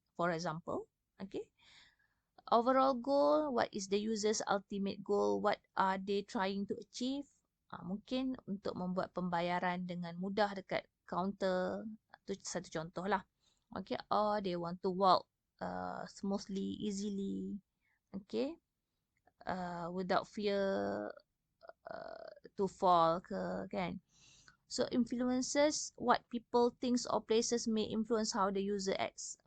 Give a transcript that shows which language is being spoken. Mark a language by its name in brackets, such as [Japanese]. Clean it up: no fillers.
[English] For example, okay. Overall goal, what is the user's ultimate goal? What are they trying to achieve? [Malay] Mungkin untuk membuat pembayaran dengan mudah dekat kaunter, itu satu contoh lah. [English] Okay, or they want to walk smoothly, easily, okay, without fear to fall ke, kan? So influences, what people thinks or places may influence how the user acts.